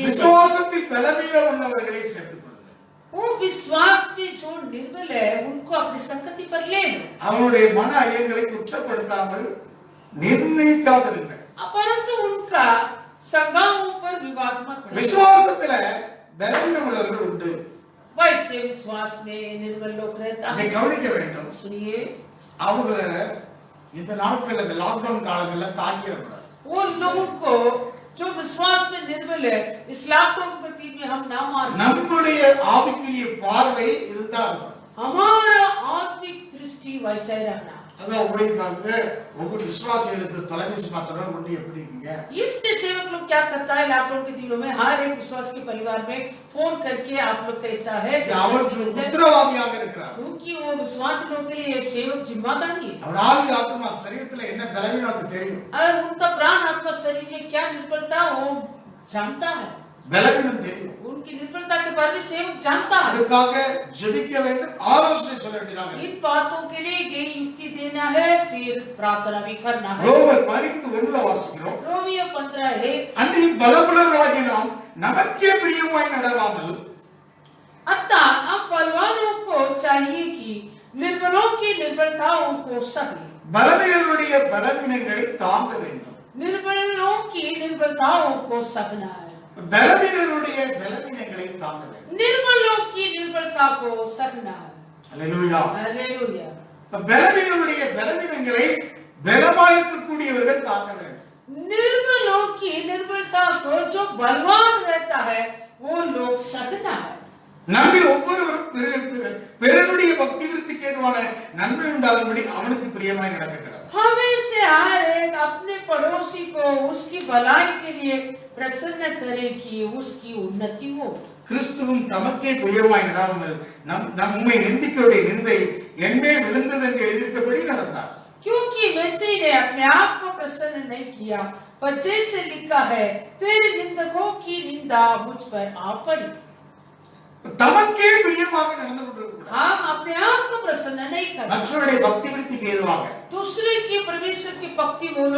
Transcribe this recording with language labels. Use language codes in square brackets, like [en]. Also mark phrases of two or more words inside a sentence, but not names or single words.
[ta] விசுவாசத்தில் பலவீனம் உள்ளவர்களை சேர்த்துக் கொள்ளுங்கள். [hi] वो विश्वास में जो निर्बल है उनको अपनी संगति पर ले लो. [ta] அவருடைய மன ஐயங்களை குற்றப்படுத்தாமல் நிர்ணயிக்காதிருங்கள். [hi] परंतु उनका संज्ञाओं पर विवाद मत करो. [ta] விசுவாசத்துல பலவீனம் உள்ளவர்கள் உண்டு. [hi] वैसे विश्वास में निर्बल लोग रहता [ta] அதை [hi] है. [ta] கவனிக்க வேண்டும். [hi] सुनिए, [ta] அவங்க இந்த நாட்கள்ல இந்த லாக்டவுன் காலங்கள்ல தாக்கிடக்கூடாது. [hi] वो लोगों को जो विश्वास में निर्बल है इस लॉकडाउन प्रति में हम ना मार. [ta] நம்முடைய ஆவிக்குரிய பார்வை இதுதான் இருக்கும். [hi] हमारा आत्मिक दृष्टि वैसा ही रहना. [ta] அதான் ஊழியக்காரங்க ஒவ்வொரு விசுவாசிகளுக்கு தொலைபேசி மாத்திரம் கொண்டு எப்படி இருக்கீங்க? [hi] इसलिए सेवक लोग क्या करता है लॉकडाउन के दिनों में हर एक विश्वास के परिवार में फोन करके आप लोग कैसा है [ta] அவருக்கு உத்தரவாதியாக இருக்கிறார். [hi] क्योंकि वो विश्वास लोगों के लिए सेवक जिम्मेदारी है. [ta] அவர் ஆவி ஆத்மா சரீரத்துல என்ன பலவீனம் தெரியும். [hi] और उनका प्राण आत्मा शरीर में क्या निर्बलता वो जानता है. [ta] பலவீனம் தெரியும். [hi] उनकी निर्बलता के बारे में सेवक जानता है. [ta] அதுக்காக ஜெபிக்க வேண்டும், ஆலோசனை சொல்ல வேண்டியதாக. [hi] इन बातों के लिए गई युक्ति देना है फिर प्रार्थना भी करना है. [ta] ரோமர் 12:1 வாசிக்கிறோம். [hi] रोमियो 15:1 [ta] அன்றைய பலமுள்ளவர்களாகிய நாம் நமக்கே பிரியமாய் நடவாமல் [hi] अतः अब बलवानों को चाहिए कि निर्बलों की निर्बलताओं को सहे, [ta] பலவீனருடைய பலவீனங்களை தாங்க வேண்டும். [hi] निर्बलों की निर्बलताओं को सहना है, [ta] பலவீனருடைய பலவீனங்களை தாங்க வேண்டும். [hi] निर्बलों की निर्बलता को सहना है. [ta] அல்லேலூயா. [hi] हालेलुया. [ta] பலவீனருடைய பலவீனங்களை பலமாயிருக்கக்கூடியவர்கள் தாங்க வேண்டும். [hi] निर्बलों की निर्बलता को जो बलवान रहता है वो लोग सहना है. [ta] நம்மில் ஒவ்வொருவரும் பிறருடைய பக்தி விருத்திக்கு ஏதுவான நன்மை உண்டாகும்படி அவனுக்கு பிரியமாய் நடக்க கடவுள். [hi] हमें से हर एक अपने पड़ोसी को उसकी भलाई के लिए प्रसन्न करे कि उसकी उन्नति हो. [ta] கிறிஸ்துவும் தமக்கே துயரமாய் நடாமல் நம்மை நிந்திக்கோடைய நிந்தை என்மேல் விழுந்தது என்று எழுதியிருக்கபடி நடந்தார். [hi] क्योंकि मसीह ने अपने आप को प्रसन्न नहीं किया, पर जैसे लिखा है, तेरे निंदकों की निंदा मुझ पर आ पड़ी. [ta] தமக்கே பிரியமாக நடந்து கொண்டிருக்கிறார். [hi] हम अपने आप को प्रसन्न नहीं करते, [ta] மற்றவருடைய பக்தி விருத்திக்கு ஏதுவாக [hi] दूसरे की परमेश्वर की भक्ति बोलो